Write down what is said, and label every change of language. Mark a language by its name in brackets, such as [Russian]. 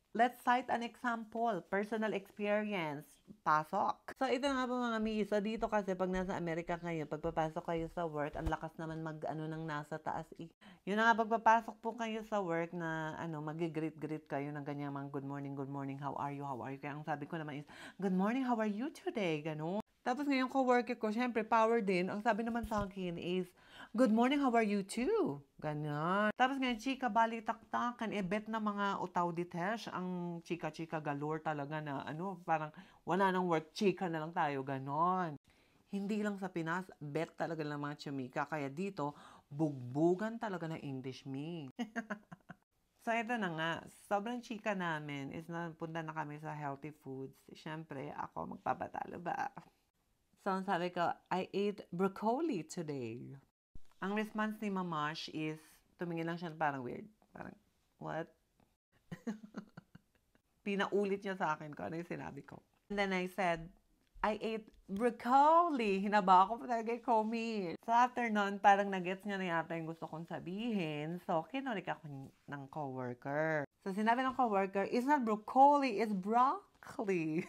[English] Let's cite an example. Personal experience. [Filipino] Pasok. So, ito nga po mga mi. So, dito kasi pag nasa Amerika kayo, pagpapasok kayo sa work, ang lakas naman mag-ano ng nasa taas. Yun na nga, pagpapasok po kayo sa work na, mag-greet kayo ng ganyan mga [English] good morning, how are you? [Filipino] Kaya ang sabi ko naman [English] is, good morning, how are you today? [Filipino] Ganun. Tapos ngayon co-worker ko, syempre, power din. Ang sabi naman sa akin is, [English] good morning, how are you too? [Filipino] Ganon. Tapos ngayon, chika, balitaktakan, bet na mga utaw ditesh, ang chika-chika galore talaga na, parang wala nang work, chika na lang tayo, ganon. Hindi lang sa Pinas, bet talaga ng mga chumika. Kaya dito, bugbugan talaga ng English me. So, ito na nga. Sobrang chika namin is napunta na kami sa healthy foods. Siyempre, ako magpapatalo ba? [English] So, [Filipino] ang sabi ko, [English] I ate broccoli today. [Filipino] Ang response ni Mamash is, tumingin lang siya parang weird. Parang, what? Pinaulit niya sa akin kung ano yung sinabi ko. [English] And then I said, I ate broccoli. [Filipino] Hinaba ako pa talaga comment. So after nun, parang nagets niya na yata yung gusto kong sabihin. [English] So [Filipino] kinulik ako ng [English] coworker. So [Filipino] sinabi ng [English] coworker, it's not broccoli, it's broccoli.